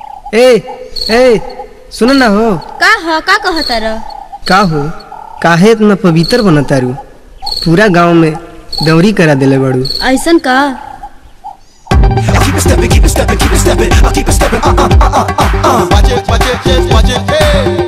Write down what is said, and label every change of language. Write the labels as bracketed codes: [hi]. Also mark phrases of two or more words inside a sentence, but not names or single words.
[bho] ए ए सुन ना हो का कहता र का हो काहे इतना पवित्र बनता रू पूरा गांव में दौरी करा देले बड़ू ऐसन का [en] Keep it stepping, keep it stepping, keep it stepping. I'll keep it stepping. Watch it, watch it, yes, watch it, hey.